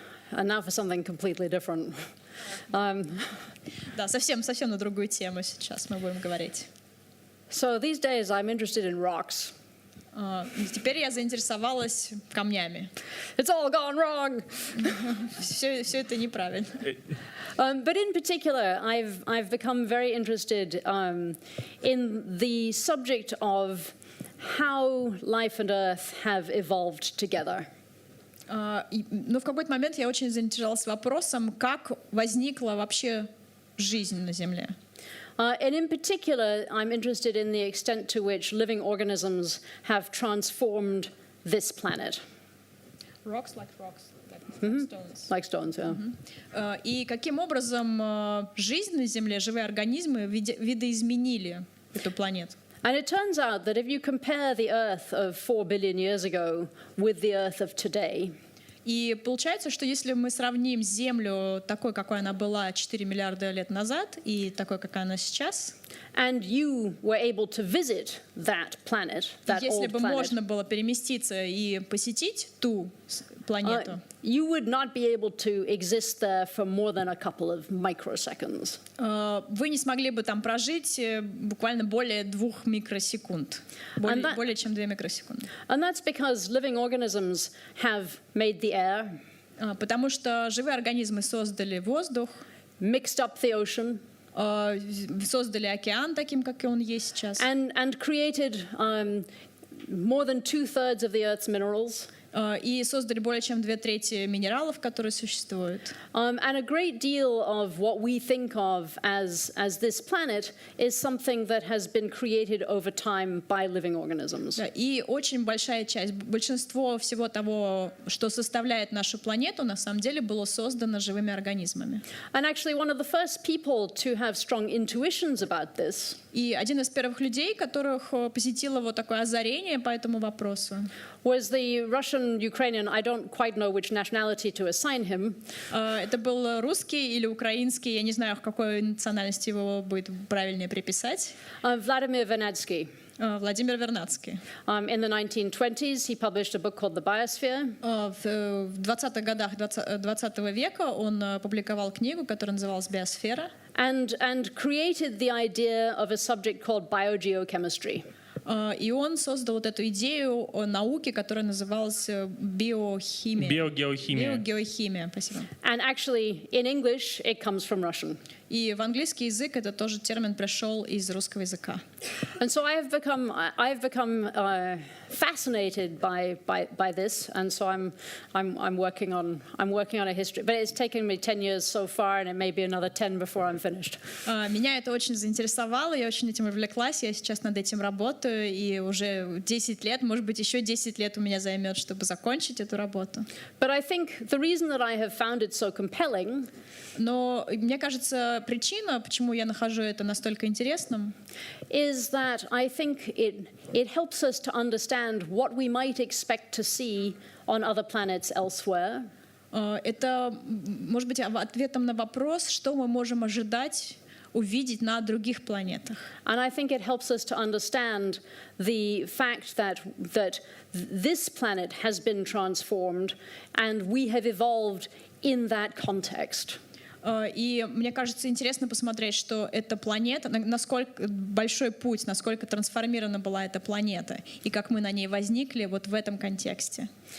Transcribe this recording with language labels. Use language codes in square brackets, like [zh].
[en] And now for something completely different. [ru] Да, совсем на другую тему сейчас мы будем говорить. [en] So these days I'm interested in rocks. [ru] Теперь я заинтересовалась камнями. [en] It's all gone wrong. [ru] Все это неправильно. [en] But in particular, I've become very interested in the subject of how life and earth have evolved together. [ru] Но в какой-то момент я очень заинтересовалась вопросом, как возникла вообще жизнь на Земле. [en] And in particular, I'm interested in the extent to which living organisms have transformed this planet. Rocks, like stones. Like stones, yeah. [ru] И каким образом жизнь на Земле, живые организмы видоизменили эту планету? [en] And it turns out that if you compare the Earth of 4 billion years ago with the Earth of today, [ru] и получается, что если мы сравним Землю такой, какой она была 4 миллиарда лет назад, и такой, какая она сейчас, [en] and you were able to visit that planet, that [ru] если [en] old planet, [ru] можно было переместиться и посетить ту планету, [en] you would not be able to exist there for more than a couple of microseconds. [ru] Вы не смогли бы там прожить буквально более 2 микросекунд, более чем 2 микросекунды. [en] And that's because living organisms have made the air, [ru] потому что живые организмы создали воздух, [en] mixed up the ocean, [ru] создали океан таким, как он есть сейчас, [en] and created more than 2/3 of the Earth's minerals. [ru] И создали более чем 2/3 минералов, которые существуют. [en] And a great deal of what we think of as this planet is something that has been created over time by living organisms. [ru] И очень большая часть, большинство всего того, что составляет нашу планету, на самом деле было создано живыми организмами. [en] And actually, one of the first people to have strong intuitions about this. [ru] И один из первых людей, которых посетило вот такое озарение по этому вопросу, [en] was the Russian-Ukrainian, I don't quite know which nationality to assign him. [ru] Это был русский или украинский, я не знаю, к какой национальности его будет правильнее приписать. [en] Vladimir Vernadsky. [ru] Владимир Вернадский. [en] In the 1920s, he published a book called The Biosphere. [ru] В 20-х годах 20 века он публиковал книгу, которая называлась «Биосфера». [en] And created the idea of a subject called biogeochemistry. [ru] И он создал вот эту идею о науке, которая называлась биохимия. Биогеохимия, спасибо. [en] And actually, in English, it comes from Russian. [ru] И в английский язык это тоже термин пришел из русского языка. [en] And so I've become fascinated by this, and so I'm working on a history. But it's taken me 10 years so far, and it may be another 10 before I'm finished. [ru] Меня это очень заинтересовало, я очень этим увлеклась, я сейчас над этим работаю, и уже 10 лет, может быть, еще 10 лет у меня займет, чтобы закончить эту работу. [en] But I think the reason that I have found it so compelling, [ru] но мне кажется, причина, почему я нахожу это настолько интересным, [en] is that I think it helps us to understand what we might expect to see on other planets elsewhere. [ru] Это, может быть, ответом на вопрос, что мы можем ожидать увидеть на других планетах. [en] And I think it helps us to understand the fact that this planet has been transformed and we have evolved in that context. [ru] И мне кажется, интересно посмотреть, что эта планета, насколько большой путь, насколько трансформирована была эта планета, и как мы на ней возникли вот в этом контексте.